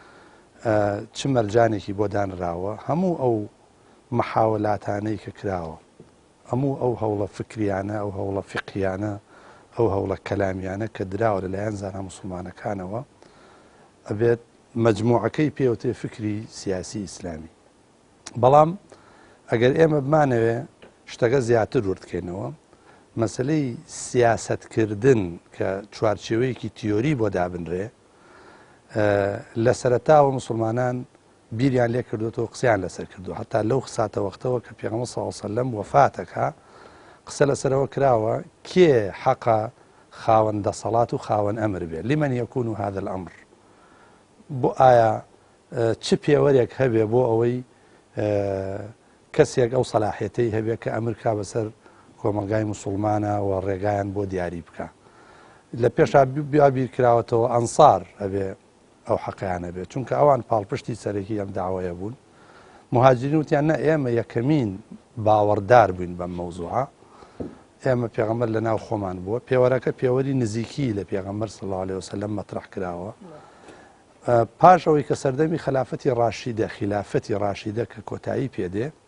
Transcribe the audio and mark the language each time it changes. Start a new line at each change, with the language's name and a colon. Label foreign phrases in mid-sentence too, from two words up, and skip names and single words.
Central Kurdish: چ مەرجانێکی بۆ دانراوە هەموو ئەو محاولاتانەی کە کراوە هەموو ئەو هەوڵە فکریانە ئەو هەوڵە فقیانە ئەو هەوڵە کەلامیانە کە دراوە لەلایەن زانە موسڵمانەکانەوە ئەبێت مەجموعەکەی پێوتێ فکری سیاسی ئیسلامی بەڵام ئەگەر ئێمە بمانەوێ شتەکە زیاتر وردکەینەوە مەسلەی سیاسەتکردن کە چوارچێوەیەکی تیۆری بۆ دابنرێ لە سەرەتاوە موسڵمانان بیریان لێ کردوەوە قسەیان لەسەر کردو هەتا لەو خساتە وەختەوە کە پێغەمبەر
Arabic: صلی الله علیه وسلم
Central Kurdish: وەفاتەکە قسە لەسەرەوە کراوە کێ حەقە خاوەن دەسەڵات و خاوەن ئەمر بێ
Arabic: لمن يكون هذا الأمر
Central Kurdish: بۆ ئایا چ پێوەرێک هەبێ بۆ ئەوەی کەسێک ئەو سەلاحیەتەی هەبێ کە ئەمر کا بەسەر کۆمەلگای موسڵمانە و ڕێگایان بۆ دیاری بکە لە پێشا بیابیر کراوەتەوە ئەنسار هەبێ ئەو حەقیانە بێت چونکە ئەوان پاڵپشتی سەرەکی ئەم داوایە بوون مهاجرین وتیان نە ئێمە یەکەمین باوەڕدار بووین بەم مەوزوعە ئێمە پێغەمبەر لە ناو خۆمان بووە پێوەرەکە پێوەری نزیکی لە پێغەمبەر
Arabic: صلی الله عليه وسلم
Central Kurdish: مەطرح کراوە پاش ئەوەی کە سەردەمی خلافەتی ڕاشیدە خلافەتی ڕاشیدە کە کۆتایی پێدێ